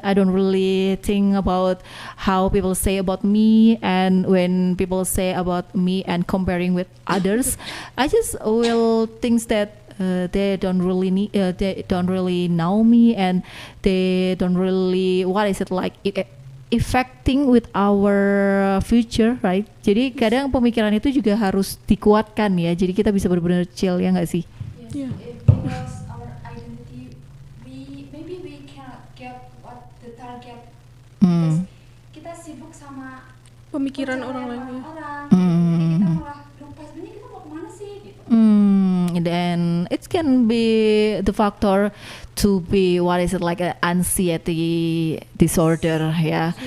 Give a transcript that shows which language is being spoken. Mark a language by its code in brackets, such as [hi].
[en] I don't really think about how people say about me, and when people say about me and comparing with others, I just will think that they don't really know me, and they don't really what is it like affecting with our future, right? [id] Jadi kadang pemikiran itu juga harus dikuatkan ya. Jadi kita bisa benar-benar chill, ya nggak sih? [en] Yes, if we lost our identity, maybe we cannot get what the target. [id] Because kita sibuk sama Pemikiran orang lain ya. Jadi kita malah lupa sebenarnya kita mau kemana sih gitu. [en] Then it can be the factor to be what is it like an anxiety disorder ya.